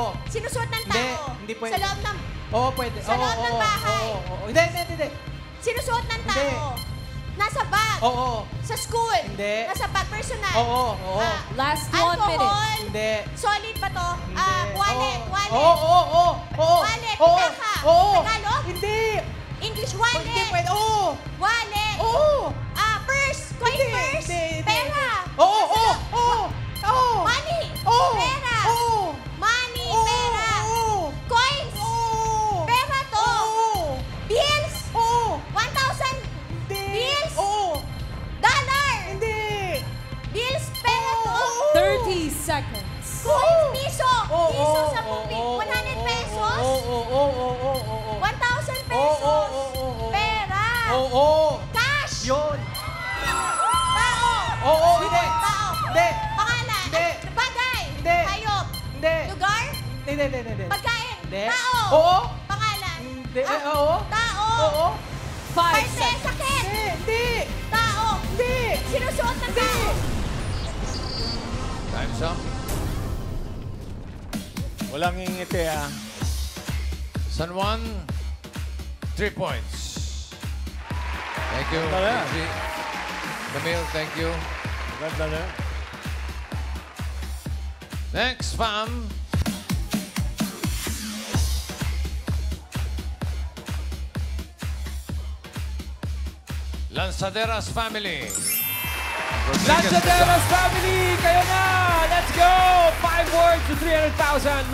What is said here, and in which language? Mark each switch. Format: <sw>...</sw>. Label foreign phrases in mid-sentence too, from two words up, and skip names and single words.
<tl>Sinusuot ng Hindi. tao. Hindi pwede. Sa loob ng... Oo, pwede. Sa Oo, loob ng oo, bahay. oo, oo. Hindi, hindi, hindi. Sinusuot ng Hindi. tao. Nasa bag. Oo. Sa school. Hindi. Nasa bag personal. Oo, oo.</tl> <en>Last 1</en> <tl>Alcohol. minute. Hindi. Solid ba to? Wallet. Oo. Wallet. Oo, oo, oo, oo. Wallet. Oo. Pitaka. Oo. Tagalog? Hindi.</tl> <en>English wallet.</en> <tl>Hindi pwede. Oo. Wallet. Oo. Purse. Coin Hindi, purse. hindi, hindi. Pera. Oo, oo, oo. Oo. Money. Oo. Pera. Oo. Money. Oo. Pera. Oo. Coins. Oo. Pera to. Oo. Bills. Oo. 1,000 Hindi. bills. Oo. Dollar. Hindi. Bills. Pera to. 30 seconds. Coins. Piso. Oo. Piso sa Oo. 100 pesos. Oo, oo, oo, oo, oo. 1,000 Oo, pesos. oo, oo, oo. Pera. Oo. Cash. Yun. Tao. Oo, hindi. Tao. Hindi. Pangalan. Hindi. Bagay. Hindi. Hayop. Hindi. Lugar. Hindi, hindi, hindi. Pagkain. Hindi. Tao. Oo. Pangalan. Hindi. Oo. Tao. Oo. 5 Parte. seconds. Sakit. Hindi. Tao. Hindi. Sinusuot ng tao.</tl> <en>Time's up.</en> <tl>Walang ngingiti, ah. San Juan, 3 points.</tl> <en>Thank you.</en> <tl>Ganda na. Gigi. Camille,</tl> <en>thank you.</en> <tl>Ganda na.</tl> <en>Next, fam. Lanzaderas family.</en> <tl>Lanzaderas family, kayo na!</tl> <en>Let's go! 5 words to 300,000.</en>